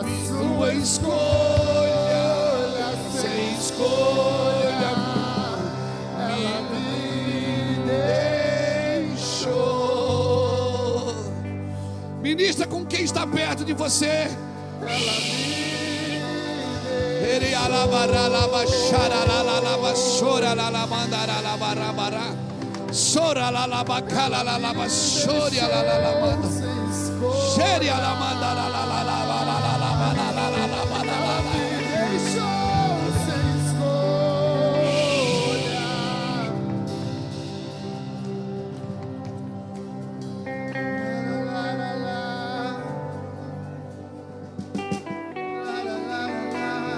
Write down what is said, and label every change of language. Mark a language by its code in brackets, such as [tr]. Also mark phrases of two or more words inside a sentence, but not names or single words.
[pt] Sua escolha sem escolha me deixou. Ministra com quem está perto de você. Ele alabaralaba xaralalaba soralalamandarabarabara soralalalabacalalalaba sorialalamanda serialamandaralalalalalalalalalalalalala. deixou sem escolha. La, la, la. La, la, la, la.